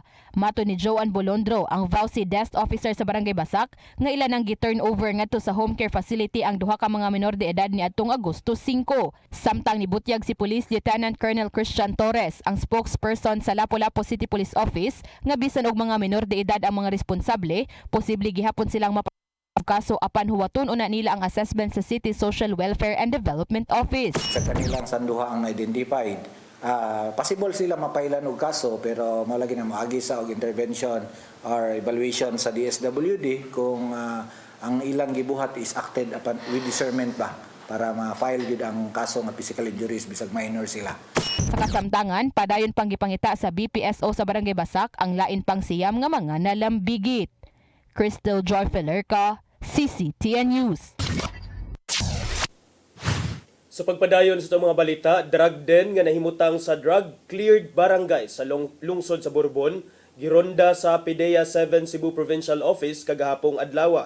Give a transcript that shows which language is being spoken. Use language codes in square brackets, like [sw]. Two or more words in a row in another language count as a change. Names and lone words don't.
[ceb] Mato ni Joan Bolondro, ang VAUSI Desk Officer sa Barangay Basak, nga ilan ang gi-turnover ngadto sa [en] home care facility [ceb] ang duha ka mga menor de edad niadtong Agosto 5. Samtang nibutyag si Police Lieutenant Colonel Christian Torres, ang spokesperson sa Lapu-Lapu City Police Office, nga bisan og mga menor de edad ang mga responsable, posible gihapon silang kaso apan huwaton una nila ang assessment sa City Social Welfare and Development Office. Sa kanilang sanduha ang identified, possible sila mapailan og kaso pero malagi na maagi sa og [en] intervention or evaluation [ceb] sa DSWD kung ang ilang gibuhat [en] is acted upon with discernment [ceb] ba para ma-file gid ang kaso nga [en] physical injuries [ceb] bisag minor sila. Sa kasamtangan, padayon pang gipangita sa BPSO sa Barangay Basak ang lain pang siyam nga mga nalambigit. Crystal Joy Felerca, CCTN News. Sa pagpadayon sa itong mga balita, [en] drug den [ceb] nga nahimutang sa drug-cleared barangay sa lungsod sa Bourbon, gironda sa PDEA 7 Cebu Provincial Office kagahapong adlaw.